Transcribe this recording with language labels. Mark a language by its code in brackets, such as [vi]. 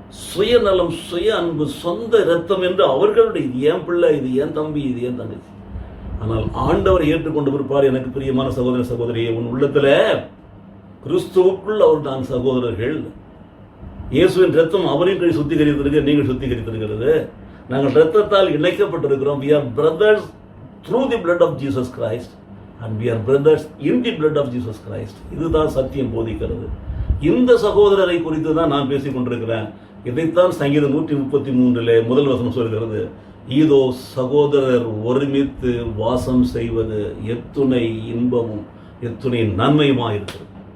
[ta] சுயநலம், சுய அன்பு, சொந்த இரத்தம் என்று அவர்களுடைய, இது ஏன் பிள்ளை, இது ஏன் தம்பி, இது ஏன் தங்கச்சி. ஆனால் ஆண்டவர் ஏற்றுக்கொண்டு இருப்பார். எனக்கு பிரியமான சகோதர சகோதரியே, உன் உள்ளத்துல கிறிஸ்துவுக்குள் அவர் நான் சகோதரர்கள். இயேசுவின் ரத்தம் அவரின் கீழ் சுத்திகரித்திருக்க, நீங்கள் சுத்திகரித்திருக்கிறது. நாங்கள் ரத்தத்தால் இணைக்கப்பட்டிருக்கிறோம். [en] We are brothers through the blood of Jesus Christ and we are brothers in the blood of Jesus Christ. [ta] இதுதான் சத்தியம் போதிக்கிறது. இந்த சகோதரரை குறித்து தான் நான் பேசிக் கொண்டிருக்கிறேன். இதைத்தான் சங்கீதம் 133 முதல் வசனம் சொல்கிறது. இதோ சகோதரர் ஒருமித்து வாசம் செய்வது எத்துணை இன்பமும் எத்துணை நன்மையுமாயிருக்கிறது.